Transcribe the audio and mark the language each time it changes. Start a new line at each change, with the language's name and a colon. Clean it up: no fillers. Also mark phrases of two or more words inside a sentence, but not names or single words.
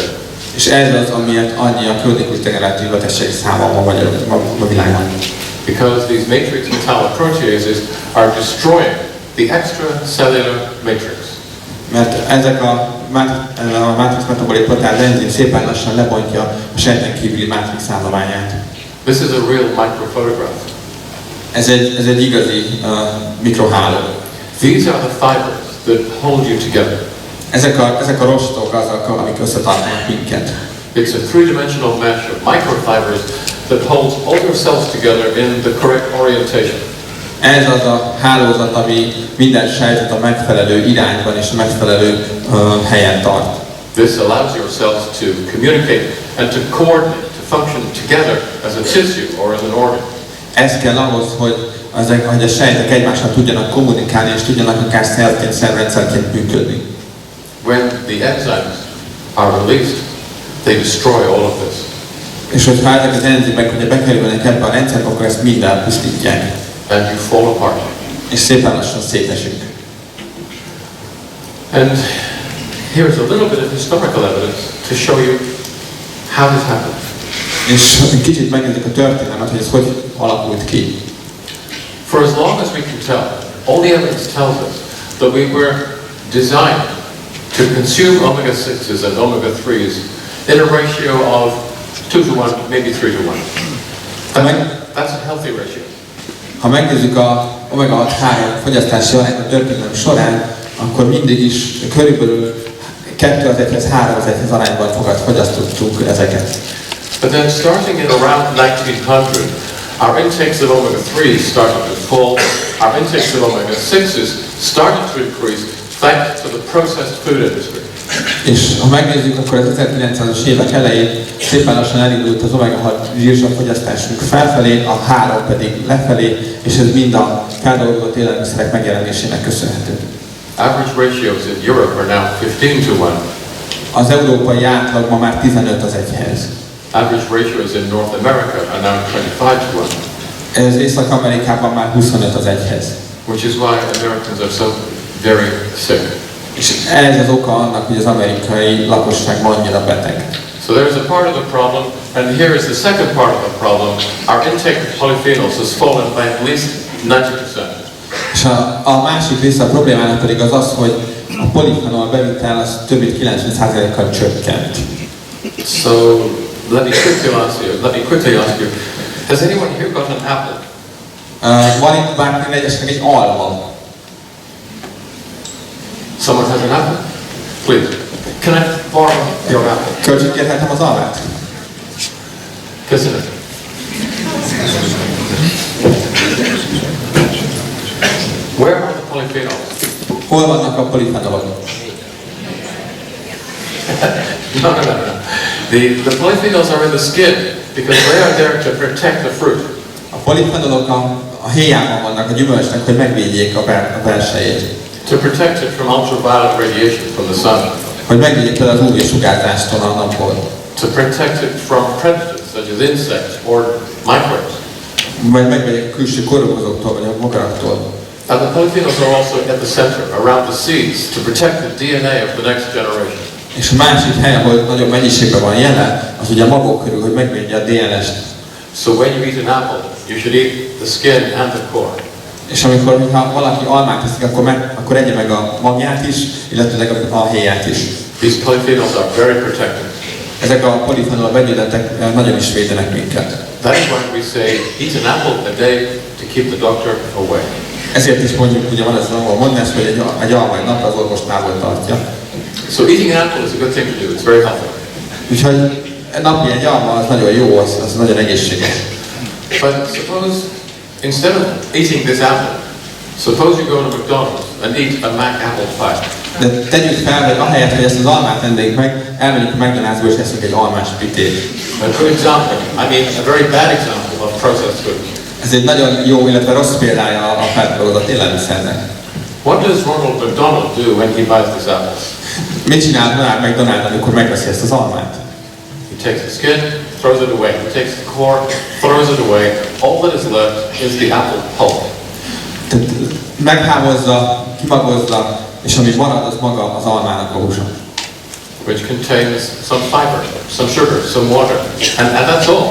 Hungarian: És ez az, amiért annyi a krónikus degeneratív betegség száma ma a világban.
English: Because these matrix metalloproteases are destroying the extracellular matrix.
Hungarian: Mert ezek a matrix metabolik proteáz enzim szépen lassan lebontja a sejten kívüli mátrix állományát.
English: This is a real microphotograph.
Hungarian: Ez egy igazi mikroháló.
English: These are the fibers that hold you together.
Hungarian: Ezek a rostok azok, amik összetartanak minket.
English: It's a three-dimensional mesh of microfibers that holds all your cells together in the correct orientation.
Hungarian: Ez az a hálózat, ami minden sejtet a megfelelő irányban és a megfelelő helyen tart.
English: This allows your cells to communicate and to coordinate, to function together as a tissue or as an organ.
Hungarian: Ez kell ahhoz, hogy a sejtek egymással tudjanak kommunikálni és tudjanak akár szervként, szervrendszerként működni.
English: When the enzymes are released, they destroy all of this.
Hungarian: És hogyha ezek az enzimek ugye bekerülnek ebbe a rendszerbe, akkor ezt mind elpusztítják.
English: And you fall apart.
Hungarian: És szépen lassan szétesünk.
English: And here's a little bit of historical evidence to show you how this happened.
Hungarian: És kicsit megnézzük a történelmet, hogy ez hogy alakult ki.
English: For as long as we can tell, all the evidence tells us that we were designed to consume omega-6s and omega-3s in a ratio of 2 to 1, maybe 3 to 1. That's a healthy ratio.
Hungarian: Ha megnézzük a omega-3 fogyasztási arányt a történelem során, akkor mindig is körülbelül 2:1-hez 3:1-hez arányban fogyasztottuk ezeket.
English: But then starting in around 1900, our intakes of omega-3s started to fall, our intakes of omega-6s started to increase thanks to the processed food industry.
Hungarian: És ha megnézzük, akkor az 1900-as évek elején szépen lassan elindult az omega-6 zsírsav fogyasztásunk felfelé, a 3 pedig lefelé, és ez mind a feldolgozott élelmiszerek megjelenésének köszönhető.
English: Average ratios in Europe are now 15 to 1.
Hungarian: Az európai átlag ma már 15:1.
English: Average ratios in North America are now 25 to 1.
Hungarian: Ez Észak-Amerikában már 25:1.
English: Which is why Americans are so very sick.
Hungarian: És ez az oka annak, hogy az amerikai lakosság ma annyira beteg.
English: So there's a part of the problem, and here is the second part of the problem. Our intake of polyphenols has fallen by at least 90%.
Hungarian: És a másik része a problémának pedig az, hogy a polifenol bevitel az több mint 90%-kal csökkent.
English: So let me quickly ask you, has anyone here got an apple?
Hungarian: Van itt bárkinek esetleg egy alma?
English: Someone has an apple? Please. Can I borrow your apple?
Hungarian: Kölcsönkérhetem az almát? Köszönöm.
English: Where are the polyphenols?
Hungarian: Hol vannak a polifenolok?
English: No. The polyphenols are in the skin because they are there to protect the fruit.
Hungarian: A polifenolok a héjában vannak a gyümölcsnek, hogy megvédjék a belsejét.
English: To protect it from ultraviolet radiation from the sun.
Hungarian: Hogy megvédjék például az UV-sugárzástól a napból.
English: To protect it from predators such as insects or microbes.
Hungarian: Vagy megvédjék a külső kórokozóktól vagy a madaraktól.
English: And the polyphenols are also at the center, around the seeds, to protect the DNA of the next generation.
Hungarian: És a másik hely, ahol nagyobb mennyiségben van jelen, az ugye a magok körül, hogy megvédje a DNS-t.
English: So when you eat an apple, you should eat the skin and the core.
Hungarian: És amikor ha valaki almát eszik, akkor egye meg a magját is, illetve a héját is.
English: These polyphenols are very protective.
Hungarian: Ezek a polifenol vegyületek nagyon is védenek minket.
English: That is why we say eat an apple a day to keep the doctor away.
Hungarian: Ezért is mondjuk, ugye van ez az angol mondás, hogy egy alma egy napra az orvos távol tartja.
English: So eating an apple is a good thing to do. It's very healthy.
Hungarian: Úgyhogy napi egy alma az nagyon jó, az nagyon egészséges.
English: But suppose instead of eating this apple, suppose you go to McDonald's and eat a Mac apple pie.
Hungarian: De tegyük fel, hogy ahelyett, hogy ezt az almát ennénk meg, elmegyünk a McDonald'sba és eszünk egy almás pitét.
English: A good example, I mean a very bad example of processed food.
Hungarian: Ez egy nagyon jó, illetve rossz példája a feldolgozott élelmiszernek.
English: What does Ronald McDonald do when he buys this apple?
Hungarian: Mit csinál Ronald McDonald, amikor megveszi ezt az almát?
English: He takes the skin, throws it away. He takes the core, throws it away. All that is left is the apple pulp.
Hungarian: Tehát meghámozza, kimagozza, és ami marad, az maga az almának a húsa.
English: Which contains some fiber, some sugar, some water, and that's all.